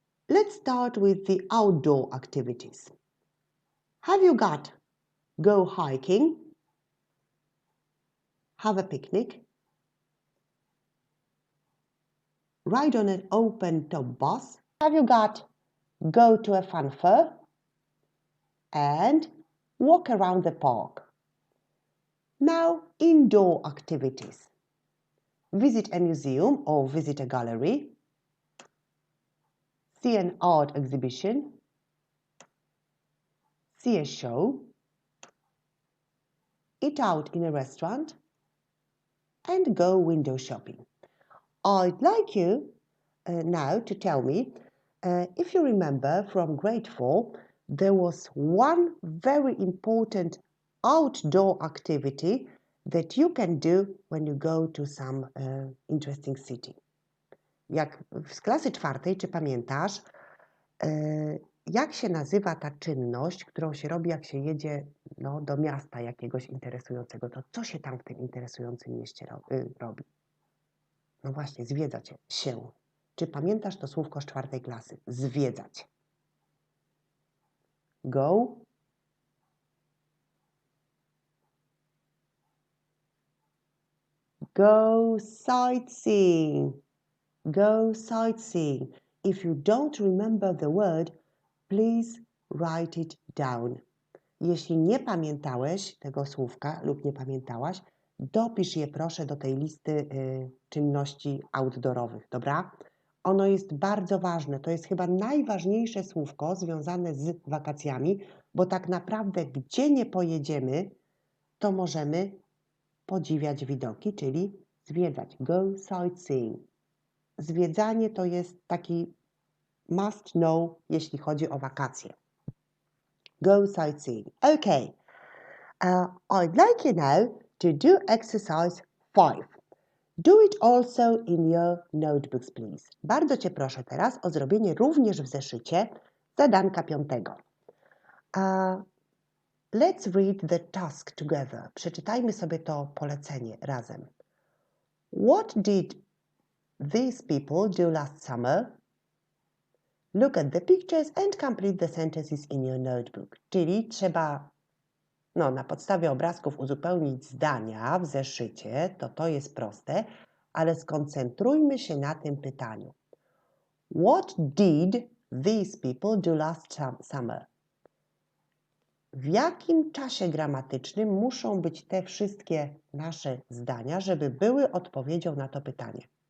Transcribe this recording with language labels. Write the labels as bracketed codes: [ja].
[en] Let's start with the outdoor activities. Have you got go hiking, have a picnic, ride on an open-top bus? Have you got go to a fun fair and walk around the park? Now, indoor activities. Visit a museum or visit a gallery, see an art exhibition, see a show, eat out in a restaurant, and go window shopping. I'd like you now to tell me if you remember from grade 4, there was one very important outdoor activity that you can do when you go to some interesting city. [pl] Jak z klasy 4, czy pamiętasz, jak się nazywa ta czynność, którą się robi, jak się jedzie do miasta jakiegoś interesującego? To co się tam w tym interesującym mieście robi? No właśnie, zwiedzać się. Czy pamiętasz to słówko z 4 klasy? Zwiedzać. [en] Go. Go sightseeing. Go sightseeing. If you don't remember the word, please write it down. [pl] Jeśli nie pamiętałeś tego słówka lub nie pamiętałaś, dopisz je proszę do tej listy czynności outdoorowych, dobra? Ono jest bardzo ważne. To jest chyba najważniejsze słówko związane z wakacjami, bo tak naprawdę gdzie nie pojedziemy, to możemy podziwiać widoki, czyli zwiedzać. [en] Go sightseeing. [pl] Zwiedzanie to jest taki [en] must know, [pl] jeśli chodzi o wakacje. Go sightseeing. Okay. [en] I'd like you now to do exercise 5. Do it also in your notebooks, please. [pl] Bardzo Cię proszę teraz o zrobienie również w zeszycie zadanka 5. [en] Let's read the task together. [pl] Przeczytajmy sobie to polecenie razem. [en] What did these people do last summer? Look at the pictures and complete the sentences in your notebook. [pl] Czyli trzeba na podstawie obrazków uzupełnić zdania w zeszycie, to jest proste, ale skoncentrujmy się na tym pytaniu. [en] What did these people do last summer? [pl] W jakim czasie gramatycznym muszą być te wszystkie nasze zdania, żeby były odpowiedzią na to pytanie?